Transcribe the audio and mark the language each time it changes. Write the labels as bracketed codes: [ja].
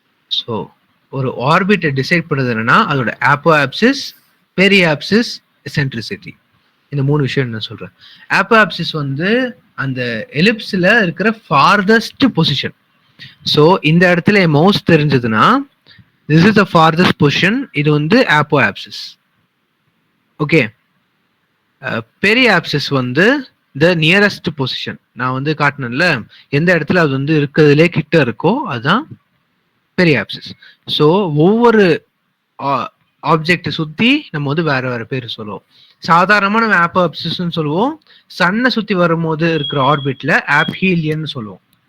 [ta] So ஒரு ஆர்பிட்டை decide பண்ணுறது என்னன்னா அதோட ஆப்போஆப்சிஸ், பெரியாப்சிஸ், எசென்ட்ரிசிட்டி. இந்த 3 விஷயம் நான் சொல்றேன். ஆப்போஆப்சிஸ் வந்து அந்த எலிப்ஸ்ல இருக்கிற ஃபார்தஸ்ட் பொசிஷன். ஸோ இந்த இடத்துல மவுஸ் தெரிஞ்சதுன்னா [en] this is the farthest position. [ta] இது வந்து apoapsis. ஓகே. பெரியாப்சிஸ் வந்து [en] the nearest position. [ta] நான் வந்து காட்டினேன்ல எந்த இடத்துல அது வந்து இருக்கிறதுலே கிட்ட இருக்கோ அதுதான் பெரியாப்சிஸ். ஸோ ஒவ்வொரு ஆப்ஜெக்டை சுத்தி நம்ம வந்து வேற வேற பேர் சொல்லுவோம். சாதாரணமா நம்ம ஆப்போஆப்சிஸ்ன்னு சொல்லுவோம். சன்னை சுத்தி வரும்போது இருக்கிற ஆர்பிட்ல ஆப்ஹீலியன் சொல்லுவோம்.